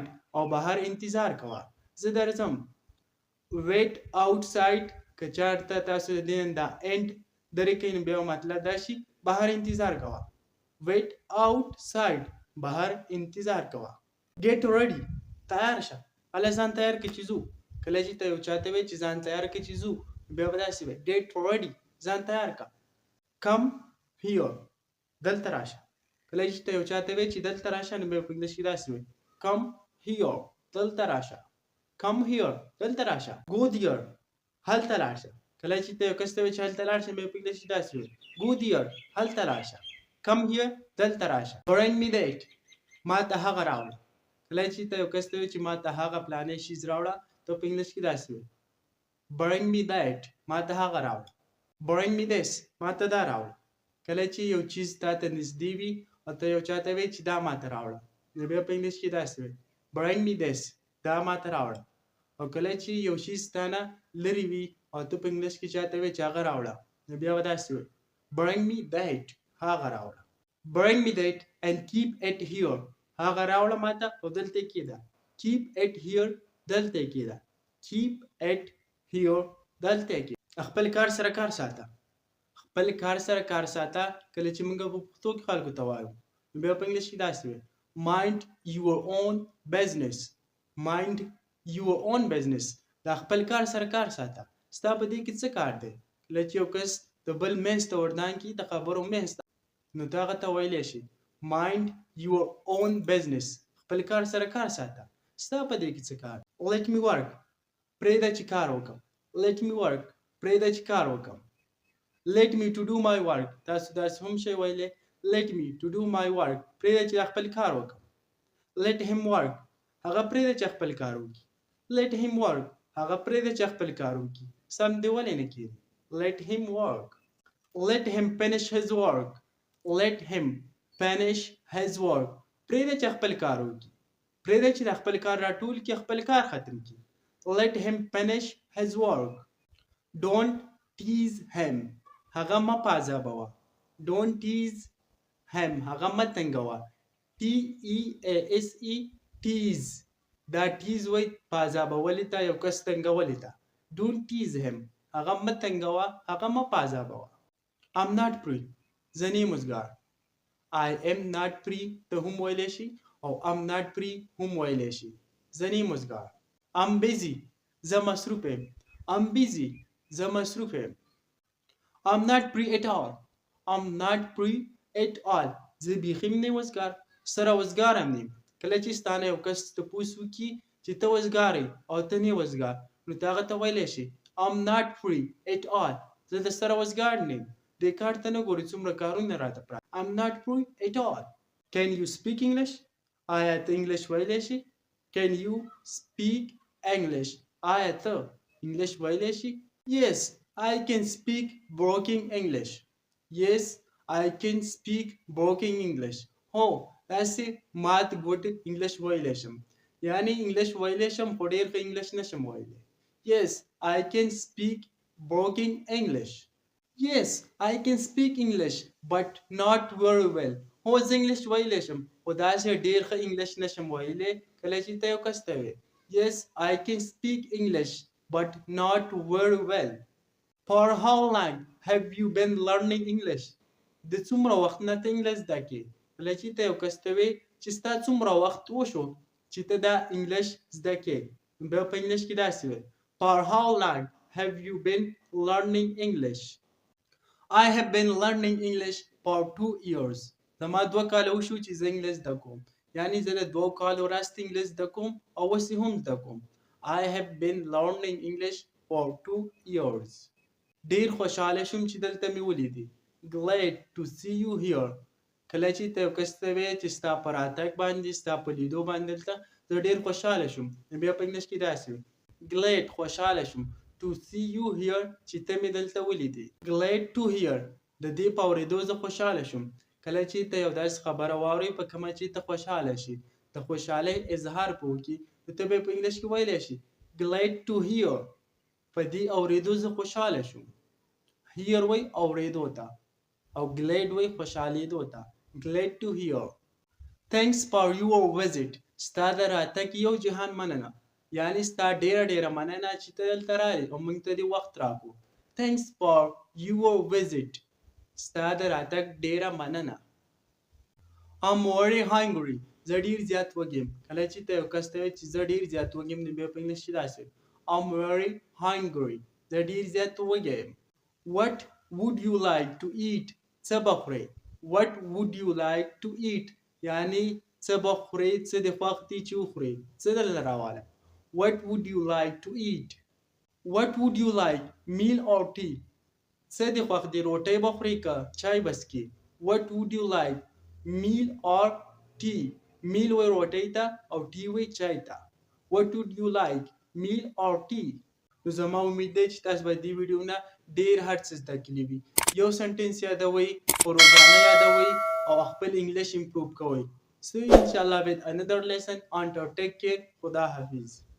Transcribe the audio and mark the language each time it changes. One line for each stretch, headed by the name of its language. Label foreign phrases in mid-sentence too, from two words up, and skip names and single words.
Pashto: او بهر انتظار کوه. زه درځم.
English: wait outside
Pashto: که چېرته تاسو د دې دا end درې کوئ نو بیا مطلب دا شي بهر انتظار کوه.
English: wait outside.
Pashto: بهر انتظار کوه.
English: get ready.
Pashto: تیار شه. هله ځان تیار کړه چې ځو. کله چې ته یو چا ته وایې چې ځان تیار کړه چې ځو، بیا به داسې وایي
English: get ready.
Pashto: ځان تیار کړه.
English: come here.
Pashto: دلته راشه. کله چې ته یو چا ته وایې چې دلته راشه، نو بیا په انګلیش کې داسې وایي
English: come here.
Pashto: دلته راشه.
English: come here.
Pashto: دلته راشه.
English: go there.
Pashto: هلته لاړشه. کله چې ته یو کس ته وایې چې هلته لاړ شه، بیا په انګلیش کې داسې وایي
English: go there.
Pashto: هلته لاړشه.
English: come here.
Pashto: دلته راشه.
English: bring me that.
Pashto: ما ته هغه راوړه. کله چې ته یو کس ته وایې چې ما ته هغه فلانی شیز راوړه، ته په انګلیش کې داسې وایي
English: bring me that.
Pashto: ما ته هغه راوړه.
English: bring me this.
Pashto: ما ته دا راوړه. کله چې یو چیز تا ته نږدې وي او ته یو چا ته وایې چې دا ما ته راوړه، نو بیا په انګلیش کې داسې وایي
English: bring me this.
Pashto: دا ما ته راوړه. او کله چې یو شی ستا نه لرې وي او ته په انګلیش کې چا ته وایې چې هغه راوړه، نو بیا به داسې وایي
English: bring me that.
Pashto: هغه راوړه.
English: bring me that and keep it here.
Pashto: هغه راوړه ما ته او دلته یې کېږده.
English: keep it here.
Pashto: دلته یې کېږده.
English: keep it here.
Pashto: دلته یې کېږده. خپل کار سره کار ساته. خپل کار سره کار ساته کله چې موږ په پښتو کې خلکو ته وایو، نو بیا په انګلیش کې داسې وایي
English: mind your own business. mind your own business.
Pashto: دا خپل کار سره کار ساته. ستا په دې کې څه کار دی؟ کله چې یو کس د بل منځ ته ورنان کړي د خبرو منځ ته، نو ته هغه ته ویلی شي
English: mind your own business.
Pashto: خپل کار سره کار ساته. ستا په دې کې څه کار؟
English: let me work.
Pashto: پرېږده چې کار وکړم.
English: let me work.
Pashto: پرېږده چې کار وکړم.
English: let me to do my work.
Pashto: تاسو داسې هم شی ویلی
English: let me to do my work.
Pashto: پرېږده چې خپل کار وکړم.
English: let him work.
Pashto: هغه پرېږده چې خپل کار وکړي.
English: let him work.
Pashto: هغه پرېږده چې خپل کار وکړي. سم دې ولې نه کېږي؟
English: let him work. let him finish his work. let him finish his work.
Pashto: پرېږده چې خپل کار وکړي. پرېږده چې خپل کار راټول کړي، خپل کار ختم کړي.
English: let him finish his work. don't tease him.
Pashto: هغه مه پازابوه.
English: don't tease him.
Pashto: هغه مه تنګوه.
English: tease. tease.
Pashto: دا tease وایي پازابولې ته، یو کس تنګولې ته.
English: don't tease him.
Pashto: هغه مه تنګوه. هغه مه پازابوه.
English: I'm not free.
Pashto: زه نه یم وزګار.
English: I am not free
Pashto: ته هم ویلی شي او
English: I'm not free
Pashto: هم ویلی شي. زه نه یم وزګار.
English: I'm busy.
Pashto: زه مصروف یم.
English: I'm busy.
Pashto: زه مصروف یم.
English: I'm not free at all. I'm not free at all.
Pashto: زه بیخي نه یم وزګار. سره وزګار هم نه یم. کله چې ستا نه یو کس تپوس وکړي چې ته وزګار یې او ته نه یې وزګار، نو ته هغه ته ویلی شي
English: I'm not free at all.
Pashto: زه د سره وزګار نه یم. دې کار ته نه ګورې څومره کارونه راته پراته.
English: I'm not free at all. Can you speak English?
Pashto: آیا ته انګلیش ویلی شي؟
English: Can you speak English?
Pashto: آیا ته انګلیش ویلی شي؟
English: Yes, I can speak broken English. Yes, I can speak broken English.
Pashto: هو داسې مات ګوټ انګلیش ویلی شم. یعنې انګلیش ویلی شم خو ډېر ښه انګلیش نشم ویلی.
English: Yes, I can speak broken English. Yes, I can speak English but not very well.
Pashto: هو زه انګلیش ویلی شم خو داسې ډېر ښه انګلیش نشم ویلی. کله چې ته یو کس ته وایې
English: Yes, I can speak English but not very well. For how long have you been learning English?
Pashto: د څومره وخت نه ته انګلیش زده کوې؟ کله چې ته یو کس ته وایې چې ستا څومره وخت وشو چې ته دا انګلیش زده کوې، بیا په انګلیش کې داسې وایي
English: For how long have you been learning English? I have been learning English for 2 years.
Pashto: زما 2 کاله وشو چې زه انګلیش زده کوم. یعنې زه د 2 کالو راستې انګلیش زده کوم او اوس یې هم زده کوم.
English: I have been learning English for 2 years.
Pashto: ډېر خوشحاله شوم چې دلته مې ولیدې.
English: Glad to see you here.
Pashto: کله چې ته یو کس ته وایې چې ستا په راتګ باندې، ستا په لیدو باندې دلته زه ډېر خوشحاله شوم، نو بیا په انګلیش کې داسې وایي Glad. خوشحاله شوم.
English: To see you here.
Pashto: چې ته مې دلته ولیدې.
English: Glad to hear.
Pashto: د دې په اورېدو زه خوشحاله شوم. کله چې ته یو داسې خبره واورې په کومه چې ته خوشحاله شي د خوشحالۍ اظهار په وکړي نو ته به په انګلیش کې ویلی شي
English: glad to hear
Pashto: په دې اورېدو زه خوشحاله شوم hear وایي اورېدو ته او glad وایي خوشحالېدو ته
English: glad to hear thanks for your visit
Pashto: ستا د راتګ یو جهان مننه یعنی ستا ډېره مننه چې ته دلته رالې او موږ ته دې وخت راکړو
English: thanks for your visit
Pashto: ستا د راتګ ډېره مننه
English: I'm very hungry
Pashto: زه ډېر زیات وږی یم کله چې ته یو کس ته وایې چې زه ډېر زیات وږی یم نو بیا په انګلیش کې داسې
English: I'm very hungry
Pashto: زه ډېر زیات وږی یم
English: What would you like to eat
Pashto: څه به خورې
English: What would you like to eat
Pashto: یعنی څه به خورې څه دې خوښ دي چې وخورې څه درله راواله
English: What would you like to eat What would you like meal or tea
Pashto: څه دې خوښ دي روټۍ به خورې که چای به څښې
English: What would you like meal or tea meal
Pashto: وایي روټۍ ته او tea وایي چای ته
English: What would you like meal or tea
Pashto: نو زما امید دی چې تاسو به دې ویډیو نه ډېر هر څه زده کړي وي یو سنټنس یادوئ په روزانه یادوئ او خپل انګلیش امپروو کوئ
English: So inshallah with another lesson until take care
Pashto: خدا حافظ